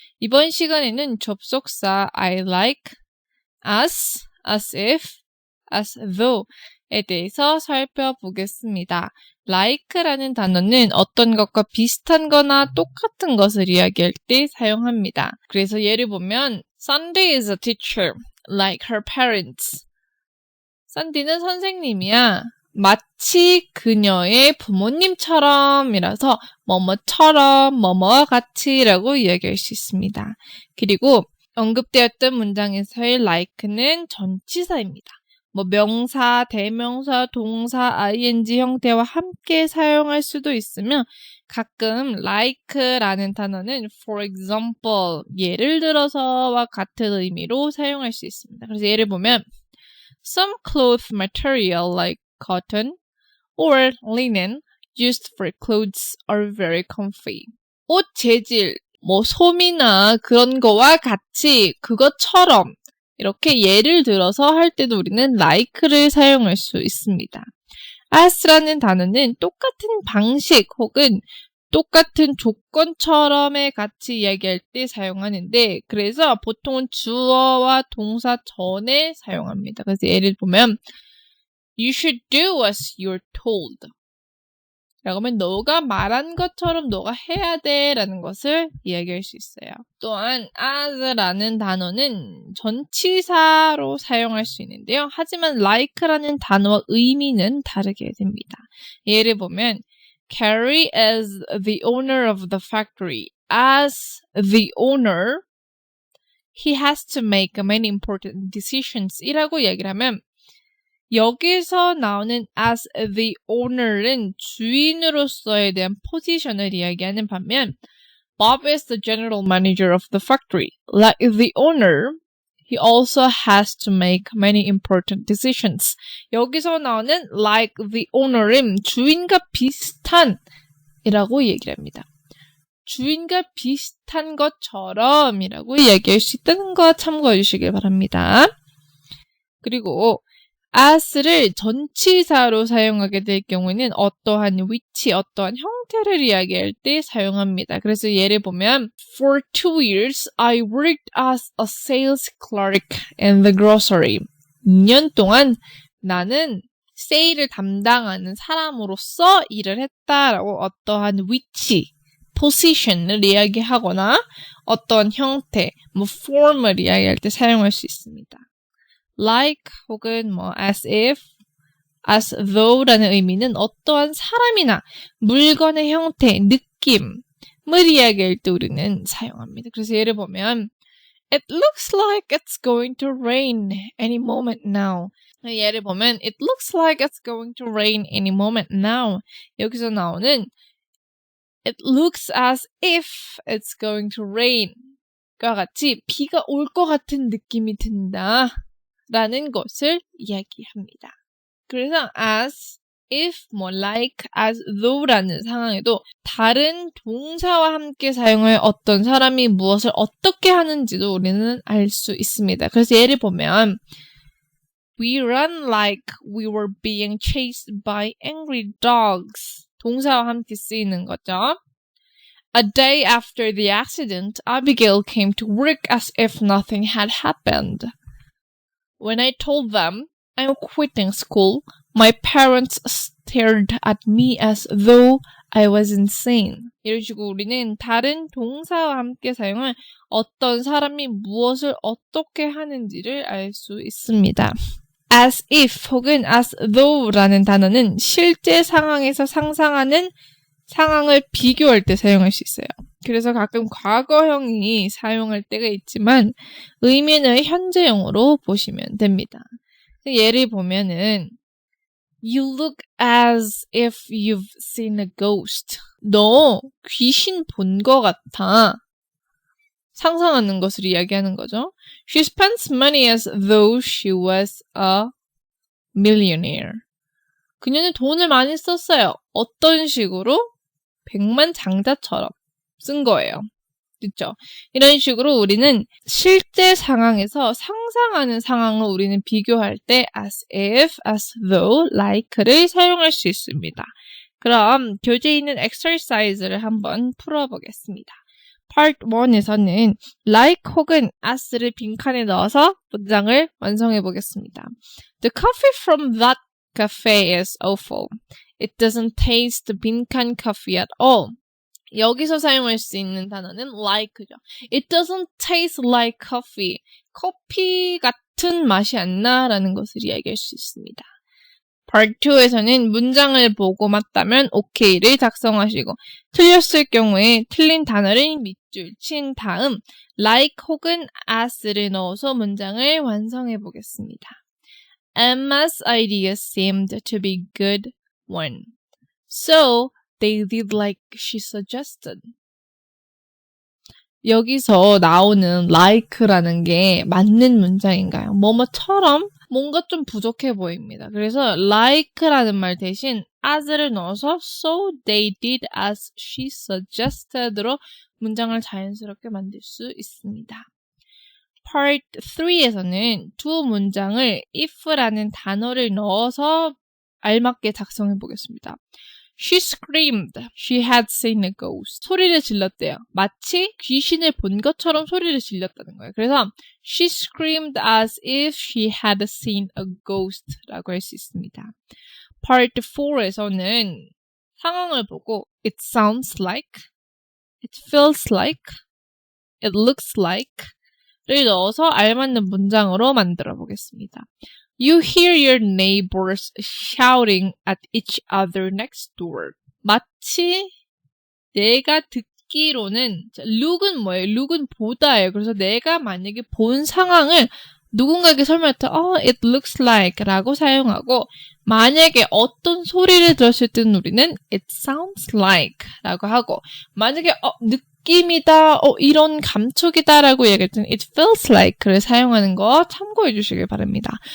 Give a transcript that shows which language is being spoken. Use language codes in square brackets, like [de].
[ko] 이번 시간에는 접속사 I like, as if, as though에 대해서 살펴보겠습니다. like라는 단어는 어떤 것과 비슷한 거나 똑같은 것을 이야기할 때 사용합니다. 그래서 예를 보면 [en] Sunday is a teacher. like her parents. [ko] 산디는 선생님이야. 마치 그녀의 부모님처럼이라서 뭐뭐처럼 뭐뭐와 같이라고 이야기할 수 있습니다. 그리고 언급되었던 문장에서의 like는 전치사입니다. 명사, 대명사, 동사, ing 형태와 함께 사용할 수도 있으며 가끔 like라는 단어는 for example, 예를 들어서와 같은 의미로 사용할 수 있습니다. 그래서 예를 보면 [en] Some cloth material like cotton or linen used for clothes are very comfy. [ko] 옷 재질, 솜이나 그런 거와 같이 그것처럼 이렇게 예를 들어서 할 때도 우리는 like를 사용할 수 있습니다. as라는 단어는 똑같은 방식 혹은 똑같은 조건처럼에 같이 이야기할 때 사용하는데 그래서 보통은 주어와 동사 전에 사용합니다. 그래서 예를 보면 [en] You should do as you're told. [ko] 라고 하면 너가 말한 것처럼 너가 해야 돼 라는 것을 이야기할 수 있어요. 또한 as라는 단어는 전치사로 사용할 수 있는데요. 하지만 like라는 단어와 의미는 다르게 됩니다. 예를 보면 [en] Carrie is the owner of the factory. As the owner, he has to make many important decisions [ko] 이라고 얘기를 하면 여기서 나오는 [en] as the owner은 [ko] 주인으로서에 대한 포지션을 이야기하는 반면 [en] Bob is the general manager of the factory. Like the owner, he also has to make many important decisions. [ko] 여기서 나오는 like the owner은 주인과 비슷한 이라고 얘기를 합니다. 주인과 비슷한 것처럼 이라고 얘기할 수 있다는 거 참고해 주시길 바랍니다. 그리고 as를 전치사로 사용하게 될 경우에는 어떠한 위치, 어떠한 형태를 이야기할 때 사용합니다. 그래서 예를 보면 [en] For 2 years, I worked as a sales clerk in the grocery. [ko] 2년 동안 나는 세일을 담당하는 사람으로서 일을 했다라고 어떠한 위치, position을 이야기하거나 어떠한 형태, form을 이야기할 때 사용할 수 있습니다. like 혹은 as if, as though라는 의미는 어떠한 사람이나 물건의 형태, 느낌을 이야기할 때 우리는 사용합니다. 그래서 예를 보면 [en] It looks like it's going to rain any moment now. [ko] 예를 보면 [en] It looks like it's going to rain any moment now. [ko] 여기서 나오는 [en] It looks as if it's going to rain [ko] 과 같이 비가 올 것 같은 느낌이 든다. 라는 것을 이야기합니다. 그래서 as, if, like, as though라는 상황에도 다른 동사와 함께 사용해 어떤 사람이 무엇을 어떻게 하는지도 우리는 알 수 있습니다. 그래서 예를 보면 [en] We ran like we were being chased by angry dogs. [ko] 동사와 함께 쓰이는 거죠. [en] A day after the accident, Abigail came to work as if nothing had happened. When I told them I'm quitting school, my parents stared at me as though I was insane. [ko] 이런 식으로 우리는 다른 동사와 함께 사용한 어떤 사람이 무엇을 어떻게 하는지를 알 수 있습니다. As if 혹은 as though라는 단어는 실제 상황에서 상상하는 상황을 비교할 때 사용할 수 있어요. 그래서 가끔 과거형이 사용할 때가 있지만 의미는 현재형으로 보시면 됩니다. 예를 보면은 [en] You look as if you've seen a ghost. [ko] 너 귀신 본 것 같아. 상상하는 것을 이야기하는 거죠. [en] She spends money as though she was a millionaire. [ko] 그녀는 돈을 많이 썼어요. 어떤 식으로? 백만장자처럼 쓴 거예요. 그렇죠? 이런 식으로 우리는 실제 상황에서 상상하는 상황을 우리는 비교할 때 as if, as though, like를 사용할 수 있습니다. 그럼 교재에 있는 exercise를 한번 풀어보겠습니다. Part 1에서는 like 혹은 as를 빈칸에 넣어서 문장을 완성해 보겠습니다. [en] The coffee from that cafe is awful. It doesn't taste [ko] 빈칸 [en] coffee at all. [ko] 여기서 사용할 수 있는 단어는 like죠. [en] It doesn't taste like coffee. [ko] 커피 같은 맛이 안 나라는 것을 이야기할 수 있습니다. Part 2에서는 문장을 보고 맞다면 OK를 작성하시고 틀렸을 경우에 틀린 단어를 밑줄 친 다음 like 혹은 as를 넣어서 문장을 완성해 보겠습니다. [en] Emma's idea seemed to be a good one. So they did like she suggested. [ko] 여기서 나오는 like라는 게 맞는 문장인가요? 뭐뭐처럼 뭔가 좀 부족해 보입니다. 그래서 like라는 말 대신 as를 넣어서 [en] so they did as she suggested [ko] 로 문장을 자연스럽게 만들 수 있습니다. Part 3에서는 두 문장을 if라는 단어를 넣어서 알맞게 작성해 보겠습니다. [en] She screamed. She had seen a ghost. [ko] 소리를 질렀대요. 마치 귀신을 본 것처럼 소리를 질렀다는 거예요. 그래서 [en] she screamed as if she had seen a ghost [ko] 라고 할 수 있습니다. Part 4에서는 상황을 보고 [en] it sounds like, it feels like, it looks like [ko] 를 넣어서 알맞는 문장으로 만들어 보겠습니다. [en] You hear your neighbors shouting at each other next door. [ko] 마치 내가 듣기로는 look은 뭐예요? look은 보다예요. 그래서 내가 만약에 본 상황을 누군가에게 설명할 때 it looks like 라고 사용하고 만약에 어떤 소리를 들었을 때는 우리는 it sounds like 라고 하고 만약에 느낌이다, 이런 감촉이다 라고 얘기할 때는 it feels like를 사용하는 거 참고해 주시길 바랍니다.